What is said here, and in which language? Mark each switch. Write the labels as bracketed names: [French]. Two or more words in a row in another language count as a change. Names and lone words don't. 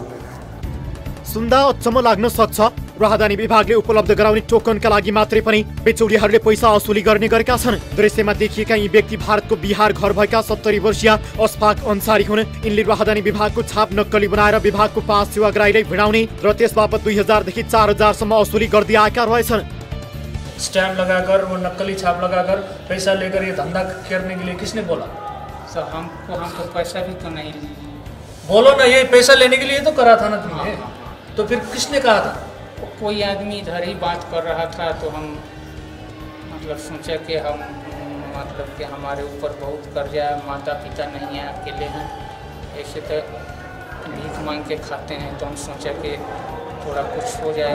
[Nepali] सुन्दा अचम्म लाग्न सक्छ। राहदानी विभागले उपलब्ध गराउने टोकनका लागि मात्रै पनि बिचौलियाहरूले पैसा असुली गर्ने गरेका छन्। दृश्यमा देखिएका यी व्यक्ति भारतको बिहार घर भएका 70 वर्षीय अस्फाक अन्सारी हुन्। यिनले राहदानी विभागको छाप नक्कली बनाएर विभागको पास सेवाग्राहीलाई भिडाउने र त्यसबापत 2000 देखि 4000 सम्म असुली गर्दै आएका रहेछन्। [Hindi] स्टैम्प लगाकर वो नकली छाप लगाकर पैसा लेकर ये धंधा करने के लिए किसने बोला? सर हमको पैसा भी तो नहीं। बोलो ना, ये पैसा लेने के लिए तो करा था ना तुमने। तो फिर किसने कहा था? कोई आदमी इधर ही बात कर रहा था तो हम मतलब सोचा कि हम मतलब कि हमारे ऊपर बहुत कर्जा है, माता पिता नहीं है, अकेले हैं, ऐसे तो भीख मांग के खाते हैं, तो हम सोचा कि थोड़ा कुछ हो जाएगा।